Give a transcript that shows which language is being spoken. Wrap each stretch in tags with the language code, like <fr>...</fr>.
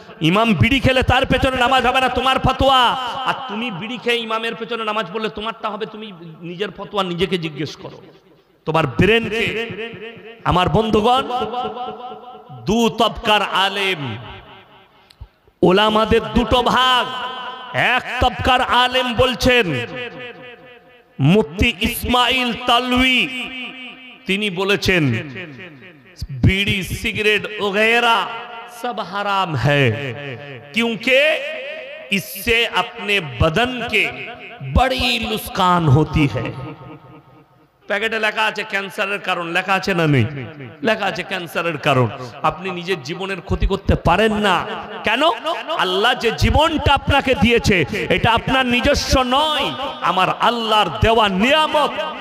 <bn>ইমাম বিড়ি খেলে তার পেছনে নামাজ হবে না, তোমার ফতোয়া। আর তুমি বিড়ি খেয়ে ইমামের পেছনে নামাজ পড়লে তোমারটা হবে। তুমি নিজের ফতোয়া নিজেকে জিজ্ঞেস করো, তোমার ব্রেনকে। আমার বন্ধুগণ দু তবকার আলেম, ওলামাদের দুটো ভাগ। এক তবকার আলেম বলছেন মুফতি ইসমাইল তালवी, তিনি বলেছেন</bn> <hi>बीड़ी सिगरेट वगैरह सब हराम है क्योंकि इससे अपने बदन के बड़ी नुकसान होती है।</hi> <bn>প্যাকেটে লেখা আছে ক্যান্সারের কারণ, লেখা আছে না নেই? লেখা আছে ক্যান্সারের কারণ। আপনি নিজের জীবনের ক্ষতি করতে পারেন না কেন? আল্লাহ যে জীবনটা আপনাকে দিয়েছে এটা আপনার নিজস্ব নয়, আমার আল্লাহর দেওয়া নিয়ামত।</bn>